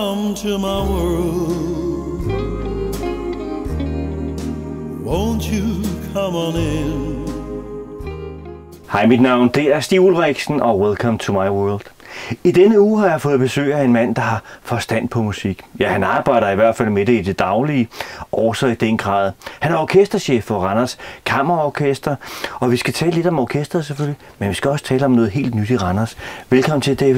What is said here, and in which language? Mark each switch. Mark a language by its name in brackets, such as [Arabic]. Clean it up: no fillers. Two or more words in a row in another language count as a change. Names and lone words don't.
[English] to my world. Won't you come on in? [Danish] Hej, mit navn det er Stig Ulriksen, og [English] welcome to my world. [Danish] I denne uge har jeg fået besøg af en mand, der har forstand på musik. Ja, han arbejder i hvert fald med det i det daglige, også i den grad. Han er orkesterchef for Randers Kammerorkester, og vi skal tale lidt om orkestret selvfølgelig, men vi skal også tale om noget helt nyt i Randers. Velkommen til, David.